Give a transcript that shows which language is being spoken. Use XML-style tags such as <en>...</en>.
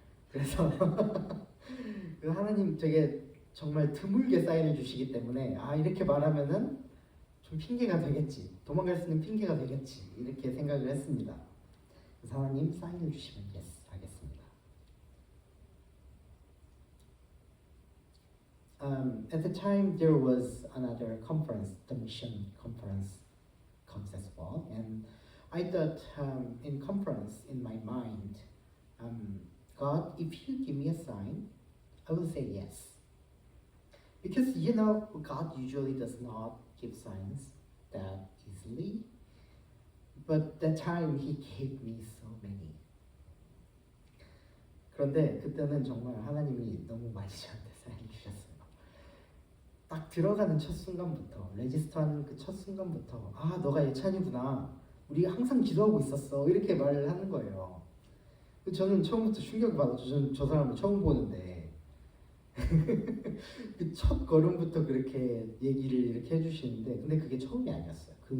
<ko>그래서 하나님 되게 정말 드물게 사인을 주시기 때문에 이렇게 말하면은 좀 핑계가 되겠지, 도망갈 수 있는 핑계가 되겠지 이렇게 생각을 했습니다. 그래서 하나님 사인을 주시면 yes 하겠습니다.</ko> <en>At the time there was another conference, the mission conference comes as well, and I thought in conference in my mind, God, if you give me a sign, I will say yes. Because God usually does not give signs that easily, but that time He gave me so many.</en> <ko>그런데 그때는 정말 하나님이 너무 많이 저한테 사인을 주셨어요. 딱 들어가는 첫 순간부터, 레지스터하는 그 첫 순간부터 너가 예찬이구나, 우리 항상 기도하고 있었어 이렇게 말을 하는 거예요. 저는 처음부터 충격을 받았죠. 저는 저 사람을 처음 보는데 그 첫 걸음부터 그렇게 얘기를 이렇게 해주시는데, 근데 그게 처음이 아니었어요.</ko>